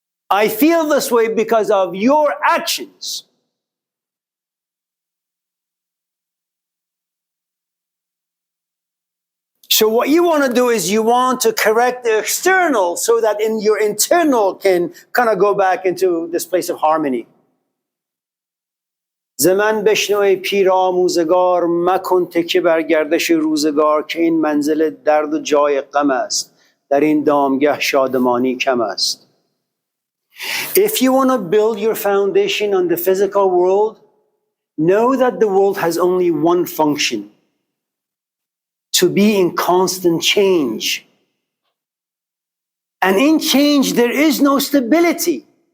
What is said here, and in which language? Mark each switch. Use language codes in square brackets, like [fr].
[en] I feel this way because of your actions. So what you want to do is you want to correct the external so that in your internal can kind of go back into this place of harmony. [fa] زمن بشنوی پیرآموزگار مکن تکیه بر گردش روزگار که این منزل درد و جای غم است در این دامگه شادمانی کم است. [en] If you want to build your foundation on the physical world, know that the world has only one function: to be in constant change. And in change, there is no stability.